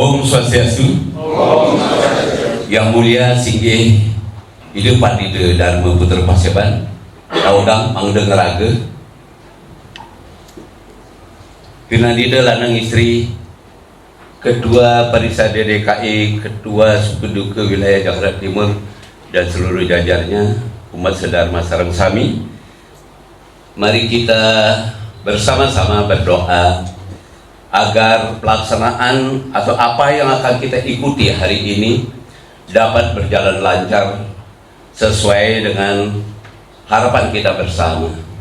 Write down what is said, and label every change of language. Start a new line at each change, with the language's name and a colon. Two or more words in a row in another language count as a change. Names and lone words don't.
Indonesian: Swastiastu. Yang mulia singgih Ide Pandita Dharma Putra Paseban, Daudang Mangda Ngeraga, Pinandida lanang istri, Ketua Parisada DKI, Ketua Suku Duka Wilayah Jakarta Timur, dan seluruh jajarnya, umat sedharma
Balinese: sareng sami.
Indonesian: Mari kita bersama-sama berdoa agar pelaksanaan atau apa yang akan kita ikuti hari ini dapat berjalan lancar sesuai dengan harapan kita bersama.